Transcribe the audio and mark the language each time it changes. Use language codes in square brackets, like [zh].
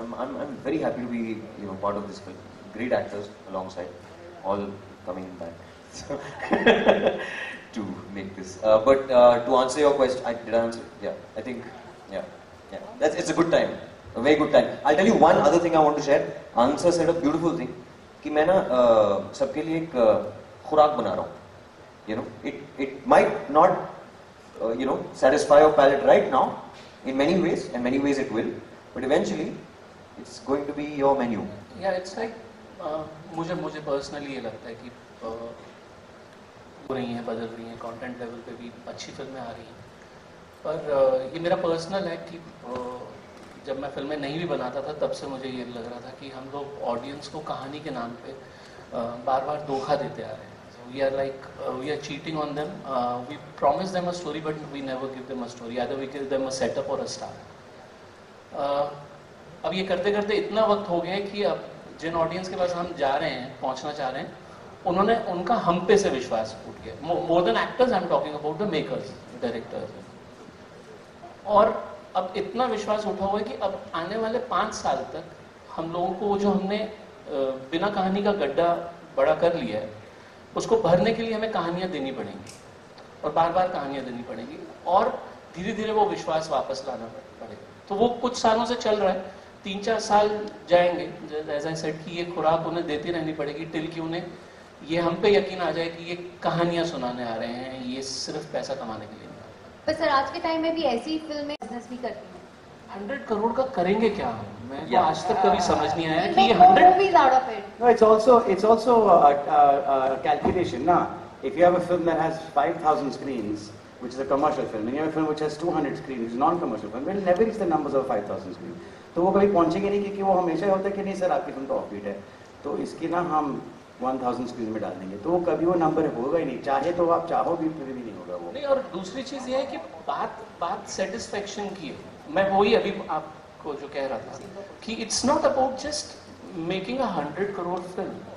[en] I'm very happy to be part of this film. Great actors alongside, all coming back to make this. But to answer your question, did I answer? Yeah, I think, yeah. It's a good time, a very good time. I'll tell you one other thing I want to share. Answer said a beautiful thing [hi] कि मैं ना सबके लिए एक खुराक बना रहा हूँ. [en] It might not satisfy your palate right now in many ways, and many ways it will, but eventually it's going to be your menu. Yeah, it's like [hi] मुझे पर्सनली ये लगता है कि हो रही हैं, बदल रही हैं, कंटेंट लेवल पे भी अच्छी फिल्में आ रही हैं, पर ये मेरा पर्सनल है कि जब मैं फिल्में नहीं भी बनाता था तब से मुझे ये लग रहा था कि हम लोग ऑडियंस को कहानी के नाम पे बार बार धोखा देते आ रहे हैं. [en] We are cheating on them. We promise them a story, but we never give them a story. Either we give them a setup or a start. [hi] अब ये करते करते इतना वक्त हो गया है कि अब जिन ऑडियंस के पास हम जा रहे हैं, पहुंचना चाह रहे हैं, उनका हम पे से विश्वास उठ गया. [en] More than actors I am talking about the makers, directors. [hi] और अब इतना विश्वास उठा हुआ है कि अब आने वाले 5 साल तक हम लोगों को जो हमने बिना कहानी का गड्ढा बड़ा कर लिया है उसको भरने के लिए हमें कहानियां देनी पड़ेंगी और बार बार कहानियां देनी पड़ेंगी और धीरे धीरे वो विश्वास वापस लाना पड़ेगा. तो वो कुछ सालों से चल रहा है. 3-4 साल जाएंगे, जैसा सेट कि ये खुराक उन्हें देती रहनी पड़ेगी टिल कि उन्हें ये हम पे यकीन आ जाए कि ये कहानियां सुनाने आ रहे हैं, ये सिर्फ पैसा कमाने के लिए नहीं. पर सर आज के टाइम में भी ऐसी फिल्में बिजनेस भी करती हैं. 100 करोड़ का करेंगे क्या? मैं आज तक कभी समझ नहीं आया कि ये 100 [en] movies out of it. No, it's also a calculation. Now, if you have a film that has 5,000 screens, which is a commercial film, and you have a film which has 200 screens, which is non-commercial film, we'll never reach the numbers of 5,000 screens. [hi] तो वो कभी पहुंचेंगे नहीं क्योंकि वो हमेशा होता है कि नहीं सर आपकी फिल्म तो ऑफबीट है, तो इसकी ना हम 1000 स्क्रीन में डाल देंगे, तो कभी वो नंबर होगा ही नहीं. चाहे तो आप चाहो भी फिर भी नहीं होगा वो. नहीं, और दूसरी चीज ये है कि बात सेटिस्फेक्शन की है. मैं वही अभी आपको जो कह रहा था कि [en] it's not about just making 100 [hi] crore film.